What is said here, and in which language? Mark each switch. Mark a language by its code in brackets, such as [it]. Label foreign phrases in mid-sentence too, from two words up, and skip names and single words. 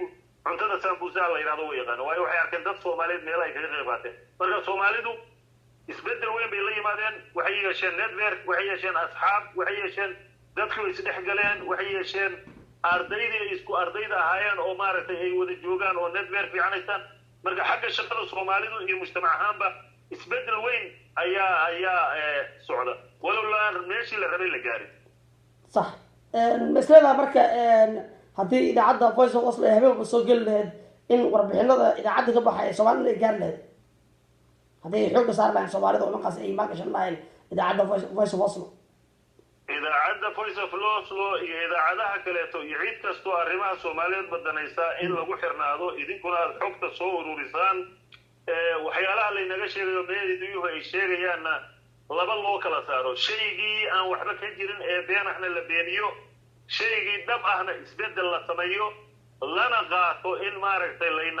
[so] cuntada sambusa la yiraahdo way yaqaan waayo waxay arkeen dad Soomaaliyeed meel ay kaga qayb qaateen marka Soomaalidu isbedel weyn bay la yimaadeen waxay yeesheen network waxay yeesheen asxaab waxay yeesheen dadku isdhexgaleen waxay yeesheen ardaydii isku ardayda ahaayeen oo maaragtay ay wada joogaan oo network fiicanaysan marka xagga shaqada Soomaalidu iyo mujtamac ahaanba isbedel weyn ayaa socda walaa meeshii la rabay la gaarin [ar] صح مثلا [so] marka hadii idaacada voice of Oslo habeen soo gal lahayd in warbixinada idaacada ka baxay Soomaaliya gaar lahayd hadii xoog saar lahayn Soomaalida oo markaas ay ma gashan lahayn idaacada voice of Oslo idaacada voice of Oslo iyo idaacadaha kaleeto iyo cid kasto arrimaha Soomaaliyeed badanaysa in lagu xirnaado idinkuna xogta soo ururisaan waxyaalaha la inaga sheegayo meediyuhu ay sheegayaan laba loo kala saaro shaygii aan waxba ka jirin ee been ahna la beeniyo shaygii dhab ahna isbedel la sameeyo lana qaato in maaragtay